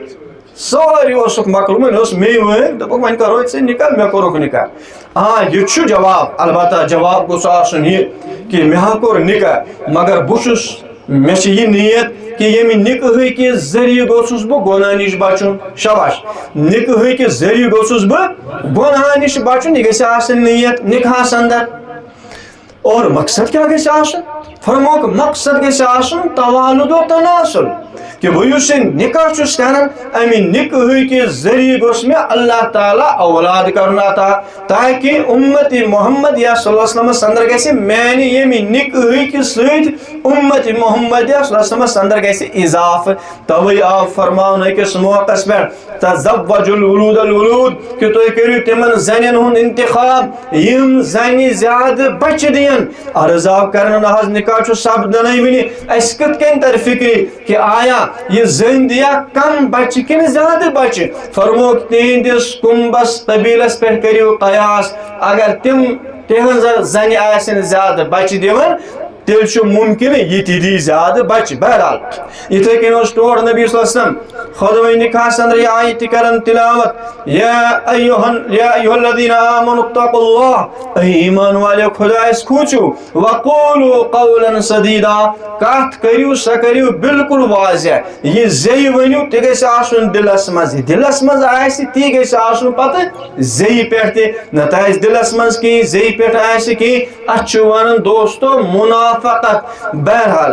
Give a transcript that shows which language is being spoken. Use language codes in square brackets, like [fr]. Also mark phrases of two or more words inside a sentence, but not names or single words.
[ks] ساری اوسُکھ مۄکلومُت وۄنۍ اوس میٚیہِ وٲرۍ دوٚپُکھ وۄنۍ کروے ژےٚ نکاح مےٚ کوٚرُکھ نکاح یہ چھُ جواب البتہ جواب گوٚژھ آسُن یہِ کہ مےٚ ہا کوٚر نکاح مگر بہٕ چھُس مےٚ چھِ یہِ نیت کہ ییٚمہِ نکاحٕکہِ ذٔریعہٕ گوٚژھُس بہٕ گۄناہ نِش بچُن شاباش نکاحٕکہِ ذٔریعہٕ گوٚژھُس بہٕ گۄناہ نِش بچُن یہِ گژھِ آسٕنۍ نیت نکاحس اندر اور مقصد کیا گژھِ آسُن فرموک مقصد گژھِ آسُن توالد و تناسل کہ بہٕ یُس یہِ نکاح چھُس کران امہِ نکاحٕکہِ ذٔریعہٕ گوٚژھ مےٚ اللہ تعالیٰ اولاد کرُن عطا تاکہ امت محمد یا صلی اللہ علیہ وسلمس اندر گژھِ میانہِ ییٚمہِ نکاحٕکہِ سۭتۍ امت محمد یا [ar] صلی اللہ علیہ وسلمس [ks] اندر گژھِ اضافہٕ توے آو فرماونہٕ أکِس موقعس پٮ۪ٹھ تزوجوا [ar] الولود الولود [ks] کہ تُہۍ کٔرِو تِمن زنٮ۪ن ہُنٛد انتخاب یم زنہِ زیادٕ بچہِ دِین عرض آو کرنہٕ نہ حظ نکاح چھُ سپدنٕے وٕنہِ اَسہِ کِتھ کٔنۍ تر فکرِ کہ آیا یہ زن دیا کم بچہ کن زیادہ بچہ فرموک تہندس کمبس قبیلس پہ کریو قیاس اگر تم تہذ زن آسن زیادہ بچہ دِوان تیل چھُ ممکن یہ تہِ دی زیادہ بچہ بہرحال یتھے کن اوس تور نبی [ar] صلی اللہ علیہ وسلم [ks] خطبہ نکاحس اندر یہ آیت کرن تلاوت یا [ar] ایھا الذین آمنوا اتقوا اللہ [ks] اے ایمان والے خدایس کھوژِو [ar] وقولوا قولا سدیدا [ks] کتھ کریو سا کریو بالکل واضح یہ زی ونیو تہ گژھِ آسُن دلس مز دلس مز آسہِ تی گژھِ آسُن پتہ زی پٮ۪ٹھ تہِ نتہٕ آسہِ دلس مز کینٛہہ زی پٮ۪ٹھ آسہِ کینٛہہ اتھ چھُ ونان دوستو منافقت بہرحال